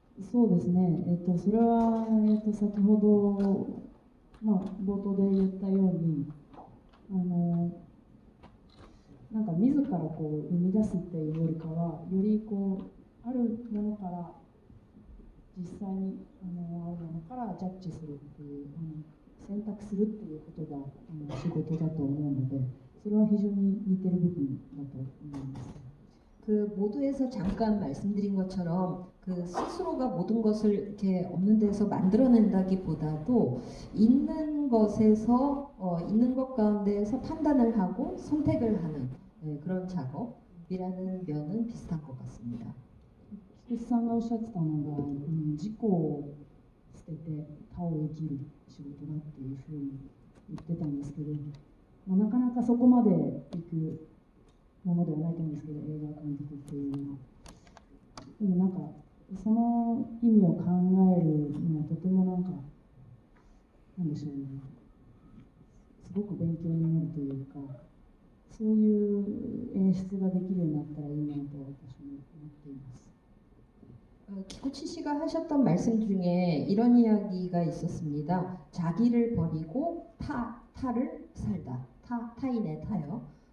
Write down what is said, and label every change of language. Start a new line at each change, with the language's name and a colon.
Japanese: そうですね、それは、先ほど、冒頭で言ったように、なんか自らこう生み出すっていうよりかは、よりこうあるものから実際にあるものからジャッジするっていう、選択するっていうことが仕事だと思うので、それは非常に似てる部分だと思います。
Korean: 그 모두에서 잠깐 말씀드린 것처럼 그 스스로가 모든 것을 이렇게 없는 데서 만들어낸다기보다도 있는 것에서 있는 것 가운데에서 판단을 하고 선택을 하는 그런 작업이라는 면은 비슷한 것 같습니다.
Japanese: 菊池さんがおっしゃってたのが、自己を捨てて他を生きる仕事だっていうふうに言ってたんですけど、なかなかそこまでいくものではないと思うんですけど、映画監督っていうのは。でもなんかその意味を考えるのはとてもなんでしょうね、すごく勉強になるというか、そういう演出ができるようになったらいいなと私も思っています。
Korean: 키쿠치 씨가 하셨던 말씀 중에 이런 이야기가 있었습니다. 자기를 버리고 타를 살다. 타인의 타요.